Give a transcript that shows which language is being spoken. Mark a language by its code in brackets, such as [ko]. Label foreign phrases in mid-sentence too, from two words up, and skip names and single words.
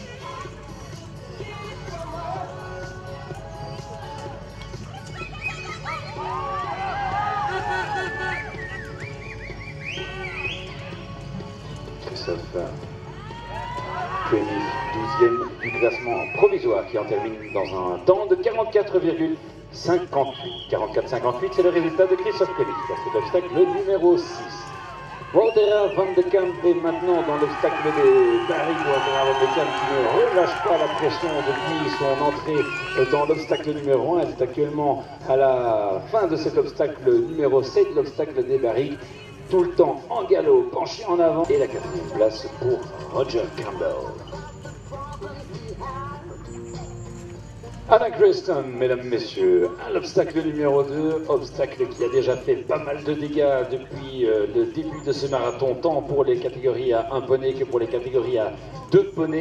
[fr] Christophe Koenig, 12e du classement provisoire, qui en termine dans un temps de 44,58. 44,58, c'est le résultat de Christophe Koenig dans cet obstacle numéro 6. Woutera van de Kamp est maintenant dans l'obstacle des barils. Woutera van de Kamp qui ne relâche pas la pression depuis son entrée dans l'obstacle numéro 1. Elle est actuellement à la fin de cet obstacle numéro 7, l'obstacle des barils. Tout le temps en galop, penché en avant. Et la 4e place pour Roger Campbell. Anna Creston, mesdames, messieurs, à l'obstacle numéro 2, obstacle qui a déjà fait pas mal de dégâts depuis le début de ce marathon, tant pour les catégories à 1 poney que pour les catégories à 2 poneys.